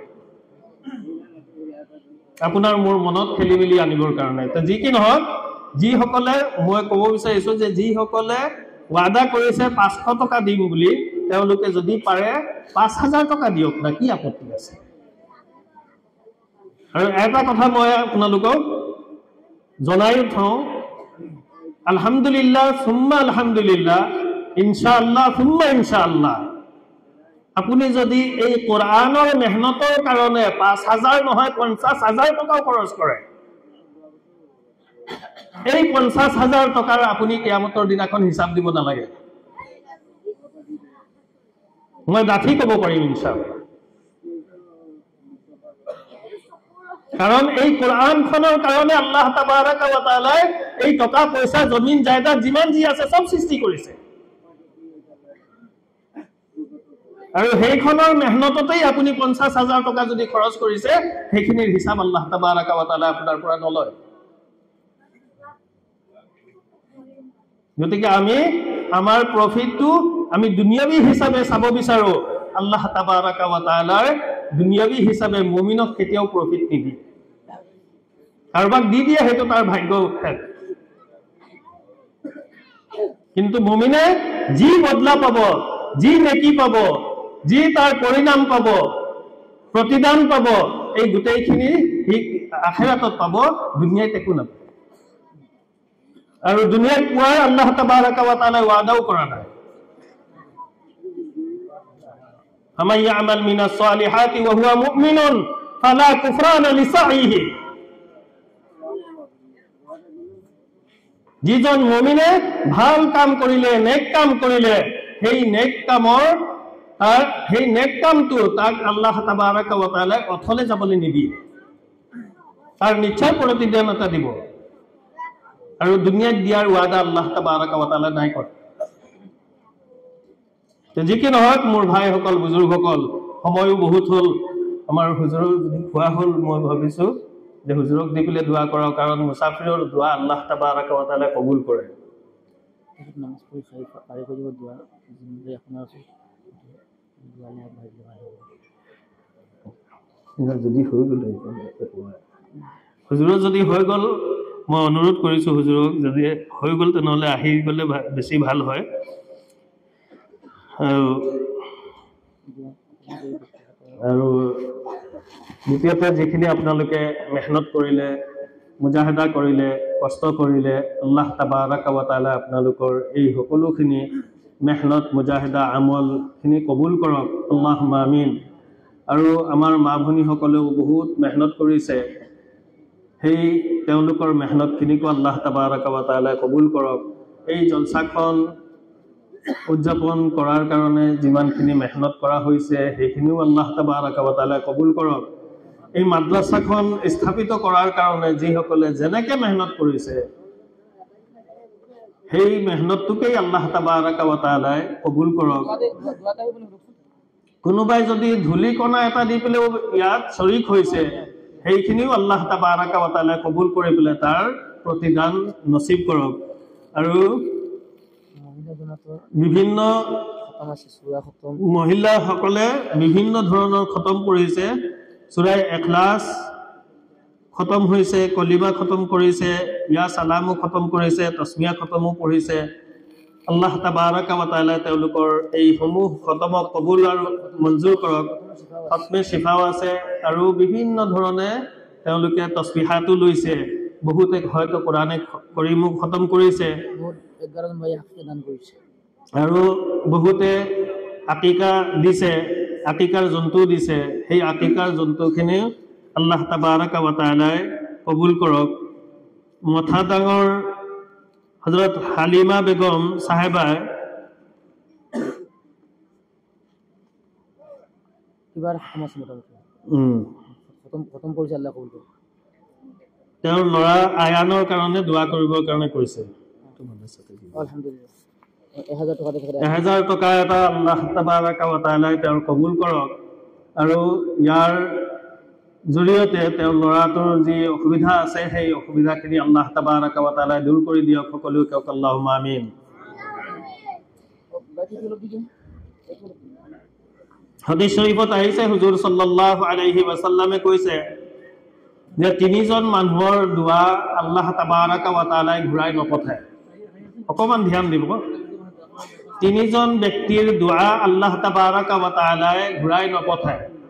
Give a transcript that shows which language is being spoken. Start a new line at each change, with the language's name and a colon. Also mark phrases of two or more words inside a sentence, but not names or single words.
Assamese: আপোনাৰ মোৰ মনত খেলিমেলি আনিবৰ কাৰণে তো যি কি নহক যি সকলে মই ক'ব বিচাৰিছো যে যি সকলে ওয়াদা কৰিছে 500 টকা দিম বুলি তেওঁলোকে যদি পাৰে 5000 টকা দিয়ক না কি আপত্তি আছে আৰু এটা কথা মই আপোনালোকক জনাই থওঁ
Arabic: الحمد لله ثم الحمد لله إن شاء الله ثم إن شاء الله
Assamese: আপুনি যদি এই কোরআনৰ মেহনতৰ কাৰণে 5000 নহয় 50000 টকা খৰচ কৰে এই 50000 টকাৰ আপুনি কিয়ামতৰ দিনাখন হিসাব দিব নালাগে মই ডাঠি ক'ব পাৰিম
Arabic: إن شاء الله.
Assamese: কাৰণ এই কোৰআনখনৰ কাৰণে
Arabic: الله تبارك وتعالى
Assamese: এই টকা পইচা জমিন জায়দাদ যিমান যি আছে সব সৃষ্টি কৰিছে, আৰু সেইখনৰ মেহনততেই আপুনি 50,000 টকা যদি খৰচ কৰিছে সেইখিনিৰ হিচাপ
Arabic: الله تبارك وتعالى
Assamese: আপোনাৰ পৰা নলয়। গতিকে আমি আমাৰ প্ৰফিটটো আমি দুনিয়াবী হিচাপে চাব বিচাৰো।
Arabic: الله تبارك وتعالى
Assamese: দুনিয়াবী হিচাপে মুমিনক কেতিয়াও প্ৰফিট নিদিয়ে। কাৰোবাক দি দিয়ে সেইটো তাৰ ভাগ্য, কিন্তু মুমিনে যি বদলা পাব, যি নেকি পাব, যি তাৰ পৰিণাম পাব, প্ৰতিদান পাব, এই গোটেইখিনি আখিৰাতত পাব, দুনিয়াত একো নাপাব। আৰু দুনিয়াত পোৱাৰ
Arabic: الله تبارك وتعالى
Assamese: ওয়াদাও কৰা নাই।
Arabic: فمن يعمل من الصالحات وهو مؤمن فلا كفران لسعيه,
Assamese: যিজন মুমিনে ভাল কাম কৰিলে, নেক কাম কৰিলে, সেই নেক কামটো তাক
Arabic: الله تبارك وتعالى
Assamese: অথলে যাবলৈ নিদিয়ে, তাৰ নিশ্চয় প্ৰতিদান এটা দিব। আৰু দুনিয়াত দিয়াৰ ওয়াদা
Arabic: الله تبارك وتعالى
Assamese: নাই কৰা। যি কি নহওক মোৰ ভাইসকল, বুজুৰ্গসকল, সময়ো বহুত হ'ল, আমাৰ হুজুৰৰ যদি খোৱা হ'ল, মই ভাবিছো যে হুজুৰক দি পেলাই দোৱা কৰক, কাৰণ মুছাফিৰৰ দোৱা
Arabic: الله تبارك وتعالى
Assamese: কবুল কৰে। যদি হৈ গ'ল হুজুৰৰ যদি হৈ গ'ল, মই অনুৰোধ কৰিছো হুজুৰক, যদি হৈ গ'ল তেনেহ'লে আহি গ'লে বেছি ভাল হয়। আৰু দ্বিতীয়তে যিখিনি আপোনালোকে মেহনত কৰিলে, মুজাহিদা কৰিলে, কষ্ট কৰিলে,
Arabic: الله تبارك وتعالى
Assamese: আপোনালোকৰ এই সকলোখিনি মেহনত, মুজাহিদা, আমলখিনি কবুল কৰক,
Arabic: اللهم آمين.
Assamese: আৰু আমাৰ মা ভনীসকলেও বহুত মেহনত কৰিছে, সেই তেওঁলোকৰ মেহনতখিনিকো
Arabic: الله تبارك وتعالى
Assamese: কবুল কৰক। এই জলসাখন উদযাপন কৰাৰ কাৰণে যিমানখিনি মেহনত কৰা হৈছে সেইখিনিও
Arabic: الله تبارك وتعالى
Assamese: কবুল কৰক। এই মাদ্ৰাছাখন স্থাপিত কৰাৰ কাৰণে যিসকলে যেনেকে মেহনত কৰিছে সেই মেহনতটোকেই
Arabic: الله تبارك وتعالى
Assamese: কবুল কৰক। কোনোবাই যদি ধূলিকণা এটা দি পেলাইও ইয়াত শৰীক হৈছে, সেইখিনিও
Arabic: الله تبارك وتعالى
Assamese: কবুল কৰি পেলাই তাৰ প্ৰতিদান নচিব কৰক। আৰু বিভিন্ন মহিলাসকলে বিভিন্ন ধৰণৰ খতম কৰিছে, সূৰা ইখলাছ খতম হৈছে, কলিমা খতম কৰিছে, ইয়া সালামো খতম কৰিছে, তসমিয়া খতমো পঢ়িছে।
Arabic: الله تبارك وتعالى
Assamese: তেওঁলোকৰ এই সমূহ খতমক কবুল আৰু মঞ্জুৰ কৰক। খতমে শিফাও আছে, আৰু বিভিন্ন ধৰণে তেওঁলোকে তসবিহাতো লৈছে, বহুতে হয়তো কোৰানে কৰিমো খতম কৰিছে, আৰু বহুতে আকিকা দিছে, আকিকাৰ জন্তু দিছে। সেই আকিকাৰ জন্তুখিনি
Arabic: الله تبارك وتعالى
Assamese: কবুল কৰক। মথা ডাঙৰ হযরত হালিমা বেগম সাহেবা তেওঁৰ ল'ৰা আয়ানৰ কাৰণে দোৱা কৰিবৰ কাৰণে কৈছে। 1000 টকা এটা
Arabic: الله تبارك وتعالى
Assamese: তেওঁৰ কবুল কৰক, আৰু ইয়াৰ জৰিয়তে তেওঁৰ ল'ৰাটোৰ যি অসুবিধা আছে সেই অসুবিধাখিনি
Arabic: الله تبارك وتعالى
Assamese: দূৰ কৰি দিয়ক। সকলোৱে কওক
Arabic: اللهم آمين.
Assamese: হাদিস শৰীফত আহিছে, হুজুৰ
Arabic: صلى الله عليه وسلم
Assamese: কৈছে যে 3জন মানুহৰ দোৱা
Arabic: الله تبارك وتعالى
Assamese: ঘূৰাই নপঠায়। অকমান ধ্যান দিব, 3জন ব্যক্তিৰ দোৱা
Arabic: الله تبارك وتعالى
Assamese: ঘূৰাই নপঠায়।